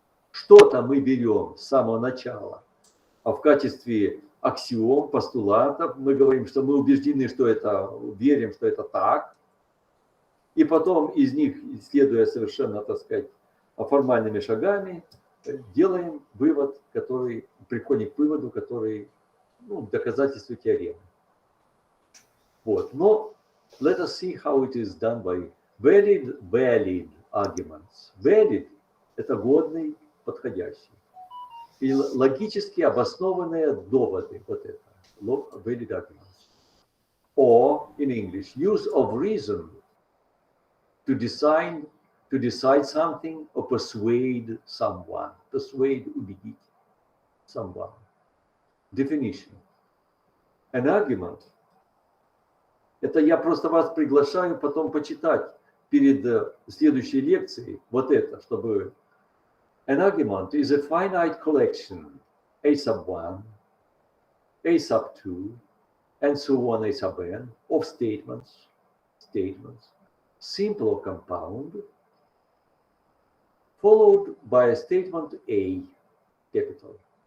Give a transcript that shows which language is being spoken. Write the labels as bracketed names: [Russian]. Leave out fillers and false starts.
[Russian] Что-то мы берем с самого начала, а в качестве аксиом, постулатов мы говорим, что мы убеждены, что это, верим, что это так, и потом из них, исследуя совершенно, так сказать, формальными шагами, делаем вывод, приходим к выводу, который, доказательству теоремы. Вот. [English] Но let us see how it is done by valid arguments. [Russian] Valid – это годный, подходящий. И логически обоснованные доводы, вот это, [English] valid arguments. Or, in English, use of reason to decide something or persuade someone. Persuade, убедить someone. Definition. An argument. [Russian] Это я просто вас приглашаю потом почитать перед следующей лекцией вот это, чтобы... [English] An argument is a finite collection, a sub 1, a sub 2, and so on, a sub n, of statements, simple or compound, followed by a statement A, capital.